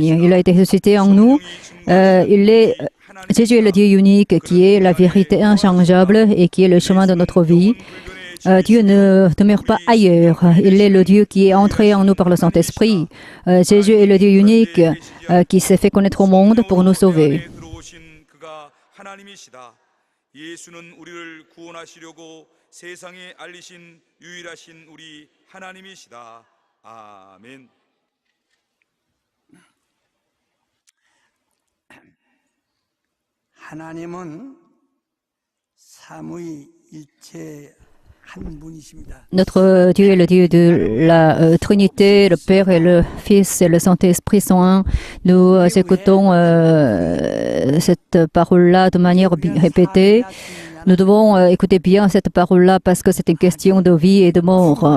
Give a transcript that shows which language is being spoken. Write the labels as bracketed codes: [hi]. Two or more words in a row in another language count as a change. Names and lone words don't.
[fr] Il a été ressuscité en nous. Jésus est le Dieu unique qui est la vérité inchangeable et qui est le chemin de notre vie. Dieu ne demeure pas ailleurs. Il est le Dieu qui est entré en nous par le Saint-Esprit. Jésus est le Dieu unique qui s'est fait connaître au monde pour nous sauver. [ko] 예수는 우리를 구원하시려고 세상에 알리신 유일하신 우리 하나님이시다. 아멘. 하나님은 삼위일체 한 분이십니다. [fr] Notre Dieu est le Dieu de la Trinité, le Père et le Fils et le Saint-Esprit sont un. Nous écoutons cette parole-là de manière répétée. Nous devons écouter bien cette parole-là parce que c'est une question de vie et de mort.